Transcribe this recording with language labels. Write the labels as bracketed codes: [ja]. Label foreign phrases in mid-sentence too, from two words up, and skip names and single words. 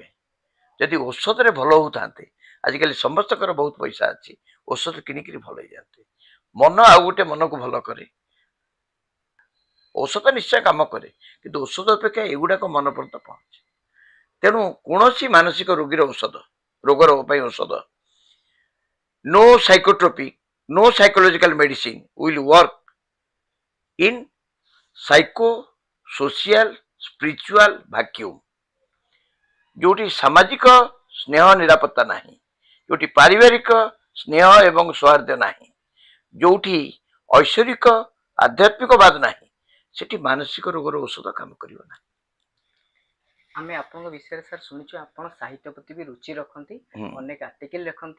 [or] ଯଦି ଔଷଧରେ ଭଲ ହଉଥାନ୍ତେ, ଆଜିକାଲି ସମସ୍ତଙ୍କର ବହୁତ ପଇସା ଅଛି, ଔଷଧ କିଣିକିରି ଭଲ ହେଇଯାଆନ୍ତେ। ମନ ଆଉ ଗୋଟେ ମନକୁ ଭଲ କରେ। ଔଷଧ ନିଶ୍ଚୟ କାମ କରେ, କିନ୍ତୁ ଔଷଧ ଅପେକ୍ଷା ଏଗୁଡାକ ମନ ପର୍ଯ୍ୟନ୍ତ ପହଞ୍ଚେ। ତେଣୁ କୌଣସି ମାନସିକ ରୋଗୀର ଔଷଧ, ରୋଗର ପାଇଁ ଔଷଧ, [en] no psychotropic, no psychological medicine will work in psycho social spiritual vacuum। [or] ଯୋଉଠି ସାମାଜିକ ସ୍ନେହ ନିରାପତ୍ତା ନାହିଁ, ଯୋଉଠି ପାରିବାରିକ ସ୍ନେହ ଏବଂ ସୌହାର୍ଦ୍ଦ୍ୟ ନାହିଁ, ଯୋଉଠି ଐଶ୍ୱରିକ ଆଧ୍ୟାତ୍ମିକବାଦ ନାହିଁ, ସେଠି ମାନସିକ ରୋଗର ଔଷଧ କାମ କରିବ ନାହିଁ। ଆମେ ଆପଣଙ୍କ ବିଷୟରେ ସାର୍ ଶୁଣିଛୁ ଆପଣ ସାହିତ୍ୟ ପ୍ରତି ବି ରୁଚି ରଖନ୍ତି, ଅନେକ ଆର୍ଟିକଲ ଲେଖନ୍ତି।